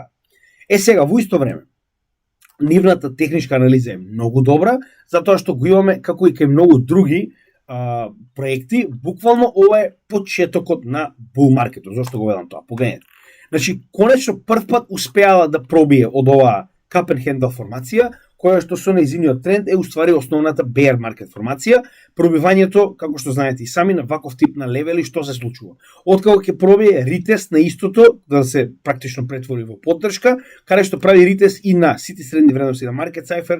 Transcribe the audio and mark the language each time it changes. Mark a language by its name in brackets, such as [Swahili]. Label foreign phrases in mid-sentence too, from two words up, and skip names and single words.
[Macedonian] Сега во исто време нивната техничка анализа е многу добра, затоа што го имаме како и кај многу други проекти, буквално ова е почетокот на bull маркетот. Зошто го велам тоа? Погледнете. Значи конечно прв пат успеала да пробие од оваа [English] cup and handle [Macedonian] формација, која што со нејзиниот тренд е уствари основната [English] bear market [Macedonian] формација, пробивањето, како што знаете и сами, на ваков тип на левели, што се случува. Откако ќе пробие ретест на истото, да се практично претвори во поддршка, каде што прави ретест и на сите средни вредности на market cipher